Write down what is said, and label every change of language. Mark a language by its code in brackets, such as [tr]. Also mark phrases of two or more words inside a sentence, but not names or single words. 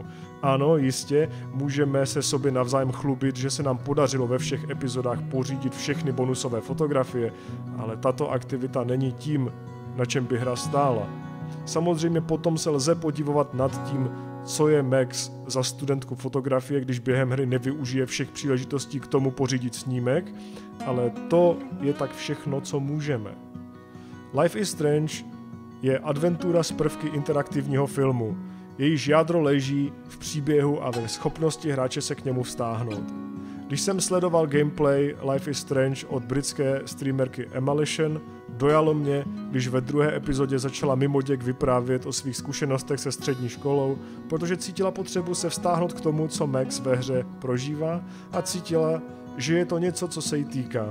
[cs] Ano, jistě, můžeme se sobě navzájem chlubit, že se nám podařilo ve všech epizodách pořídit všechny bonusové fotografie, ale tato aktivita není tím, na čem by hra stála. Samozřejmě potom se lze podivovat nad tím, co je Max za studentku fotografie, když během hry nevyužije všech příležitostí k tomu pořídit snímek, ale to je tak všechno, co můžeme. Life is Strange je adventura z prvky interaktivního filmu. Jejíž jádro leží v příběhu a ve schopnosti hráče se k němu vztáhnout. Když jsem sledoval gameplay Life is Strange od britské streamerky Emalition, dojalo mě, když ve druhé epizodě začala mimoděk vyprávět o svých zkušenostech se střední školou, protože cítila potřebu se vztáhnout k tomu, co Max ve hře prožívá a cítila, že je to něco, co se jí týká.